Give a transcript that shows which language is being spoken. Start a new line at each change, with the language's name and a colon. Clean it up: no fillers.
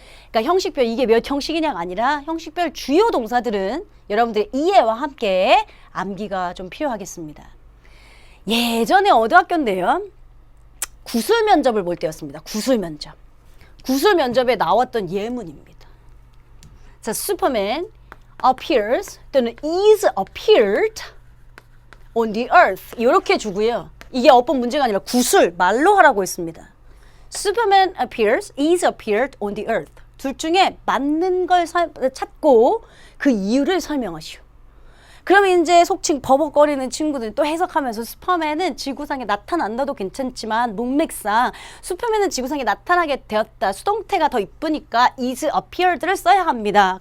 Korean: 그러니까 형식별 이게 몇 형식이냐가 아니라 형식별 주요 동사들은 여러분들의 이해와 함께 암기가 좀 필요하겠습니다. 예전에 어느 학교인데요. 구술 면접을 볼 때였습니다. 구술 면접. 구술 면접에 나왔던 예문입니다. 자, 슈퍼맨
English: appears
Korean: 또는
English: is appeared on the earth
Korean: 이렇게 주고요. 이게 어법 문제가 아니라 구술 말로 하라고 했습니다.
English: Superman appears, is appeared on the earth.
Korean: 둘 중에 맞는 걸 찾고 그 이유를 설명하시오. 그러면 이제 속칭 버벅거리는 친구들이 또 해석하면서 슈퍼맨은 지구상에 나타난다도 괜찮지만 문맥상 슈퍼맨은 지구상에 나타나게 되었다. 수동태가 더 이쁘니까 is appeared를 써야 합니다.